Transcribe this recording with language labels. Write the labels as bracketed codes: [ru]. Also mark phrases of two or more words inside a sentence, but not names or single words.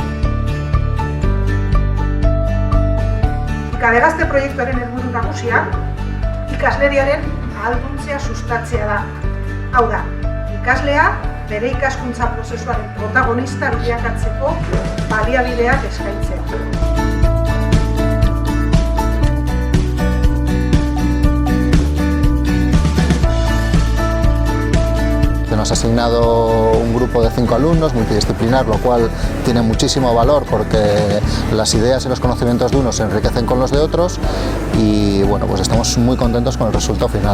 [eu] Ikadegazte proiektuaren helburu nagusia ikasleriaren ahalduntzea sustatzea da. Hau da, ikaslea bere ikaskuntza prozesuaren protagonista bilakatzeko baliabideak eskaintzea. [es] Nos ha asignado un grupo de 5 alumnos multidisciplinar, lo cual tiene muchísimo valor porque las ideas y los conocimientos de unos se enriquecen con los de otros y bueno, pues estamos muy contentos con el resultado final.